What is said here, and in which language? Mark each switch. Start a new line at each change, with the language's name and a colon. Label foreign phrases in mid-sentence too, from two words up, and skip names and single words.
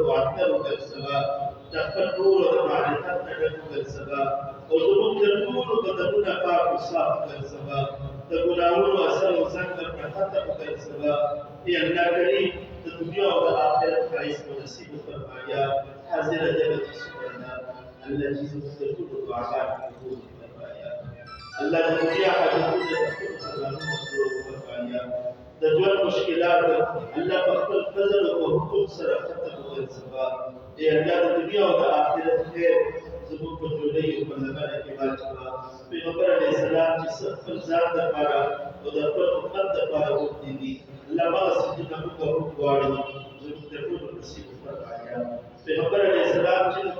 Pashto: معطر وګرځوه د خپل نور او د معرفت نه ډک وګرځوه او زموږ د ټولو بدنونه پاک او صاف وګرځوه د ګناهونو اثر او زنګ نه ختم وګرځوه ای الله کریم د دنیا او د آخرت ښایست مو نصیب فرمایا حاضره
Arabic: جلت سبحانه
Pashto: الذي زموږ د ټولو دعاګانې قبول فرمایا الله د دنیا حاجتونه د خپلو خزانو مبرور فرمایا د ژوند مشکلات الله په خپل فضل او حکم سره ختم وګرځوه ای الله د دنیا او د آخرت خیر زموږ په ټولۍ او په زمانه کې واچوه پیغمبر
Arabic: علیه السلام
Pashto: چې خپل ځان دپاره او د خپل امت دپاره غوښتي دي الله هغه څیزونه موږ هم غواړو زموږ د ټولو نصیب فرمایا پیغمبر علیه السلام چې د